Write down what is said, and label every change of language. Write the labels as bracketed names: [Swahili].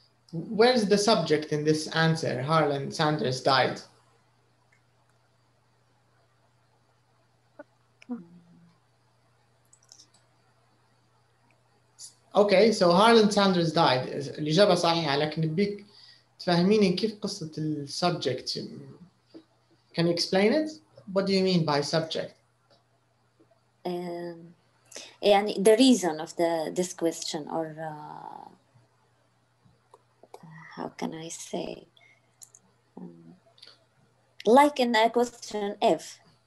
[English] Where's the subject in this answer? Harlan Sanders died. Okay, so Harlan Sanders died. [Arabic] الإجابة صحيحة لكن بدك تفهميني كيف قصة subject. [English] Can you explain it? What do you mean by subject? يعني the reason of this question, or how can I say, like in question F.